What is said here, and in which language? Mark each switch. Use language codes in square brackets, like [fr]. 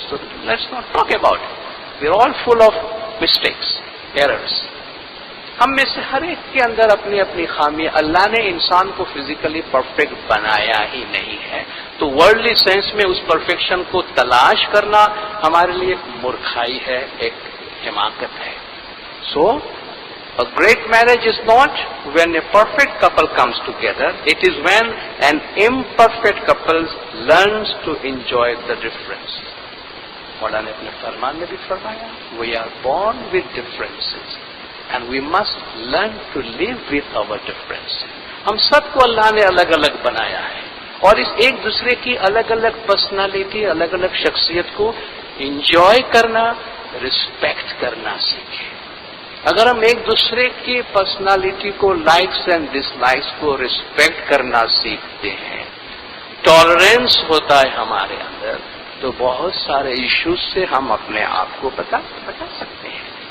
[en] So let's not talk about it. We are all full of mistakes, errors. [ur] ہم میں سے ہر ایک کے اندر اپنی اپنی خامی. اللہ نے انسان کو فزیکلی پرفیکٹ بنایا ہی نہیں ہے، تو ورلڈلی سینس میں اس پرفیکشن کو تلاش کرنا ہمارے لیے ایک مورکھائی ہے، ایک حماقت ہے. [en] So a great marriage is not when a perfect couple comes together. It is when an imperfect couple learns to enjoy the difference. [ur] مولانا نے اپنے فرمان میں بھی فرمایا، [en] we are born with differences and we must learn to live with our differences. [ur] ہم سب کو اللہ نے الگ الگ بنایا ہے اور اس ایک دوسرے کی الگ الگ پرسنالٹی، الگ الگ شخصیت کو انجوائے کرنا، رسپیکٹ کرنا سیکھیں. اگر ہم ایک دوسرے کی پرسنالٹی کو، لائکس اینڈ ڈس لائکس کو رسپیکٹ کرنا سیکھتے ہیں، ٹالرنس ہوتا ہے ہمارے اندر، تو بہت سارے ایشوز سے ہم اپنے آپ کو بچا سکتے ہیں.